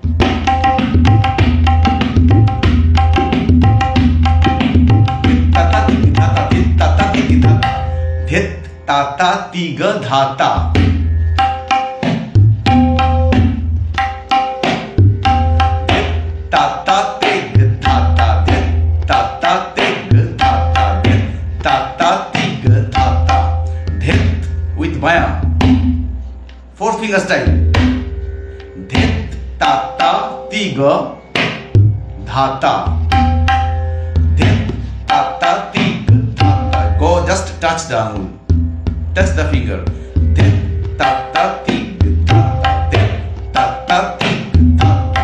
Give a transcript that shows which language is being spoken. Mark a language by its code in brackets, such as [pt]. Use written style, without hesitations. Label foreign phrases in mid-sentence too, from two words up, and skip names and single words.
[en] Dhit tata tiga dhata. Tata tiga dhata. Tata tiga dhata. Tata tiga dhata. Dhit with Maya. Four finger style. Dhit tata tiga dhata. Dhit tata tiga dhata. Go just touch the angle. Touch the finger. Dhit tata tiga dhata. Dhit tata tiga dhata.